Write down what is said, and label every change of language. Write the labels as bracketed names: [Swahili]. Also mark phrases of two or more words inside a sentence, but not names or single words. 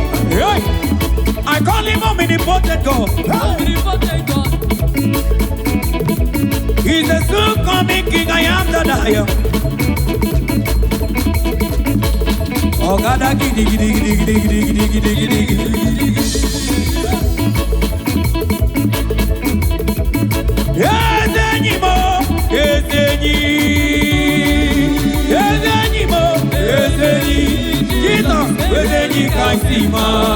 [English] Hey! I call him omnipotent God. Omnipotent God. He's the soon coming King, I am that I am. Ogada gidi, gidi, gidi, gidi, gidi, gidi, gidi, gidi. [Igbo] Eze enyi m o, eze enyi. Eze enyi m o, eze enyi. Jizọs, eze enyi ka m si ma.